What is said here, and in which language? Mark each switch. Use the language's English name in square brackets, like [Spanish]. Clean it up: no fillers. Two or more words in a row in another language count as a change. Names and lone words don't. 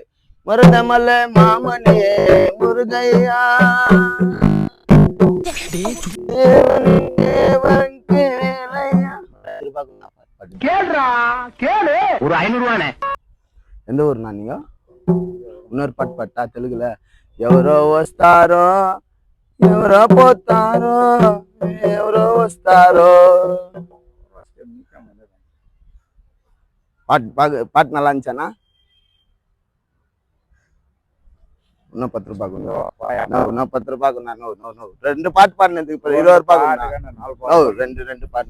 [Tamil] மருதமலர் மாமனியே முருகையா ஒரு 500 ரூபானே. எந்த ஊர்னா நீங்க? இன்னொரு பாட்டு பாட்டா தெலுங்குல. [Telugu] ఎవరో వస్తారో ఎవరో పోతారో ఎవరో వస్తారో. [Tamil] பாட்டு நல்லா இருந்துச்சானா? இன்னும் 10 ரூபாய்க்கு இன்னும் 10 ரூபாய்க்கு 2 பாட்டு பாடினதுக்கு இப்போ 20 ரூபாய்க்கு ரெண்டு பாட்டு.